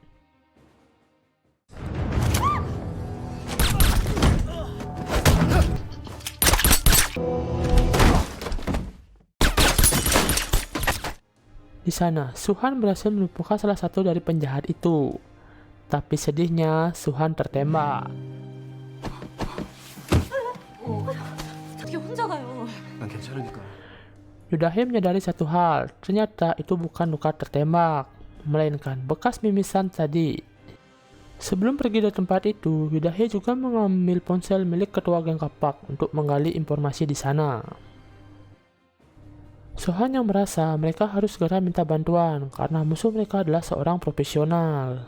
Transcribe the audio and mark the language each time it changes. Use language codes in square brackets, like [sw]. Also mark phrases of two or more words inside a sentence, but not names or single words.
[id] Di sana, Suhan berhasil melumpuhkan salah satu dari penjahat itu. Tapi sedihnya, Suhan tertembak. [ko] 어떻게 혼자 가요? 난 괜찮으니까. [id] Yodahe menyadari satu hal, ternyata itu bukan luka tertembak, melainkan bekas mimisan tadi. Sebelum pergi dari tempat itu, Yodahe juga mengambil ponsel milik ketua geng Kapak untuk menggali informasi di sana. Suhan yang merasa mereka harus segera minta bantuan karena musuh mereka adalah seorang profesional.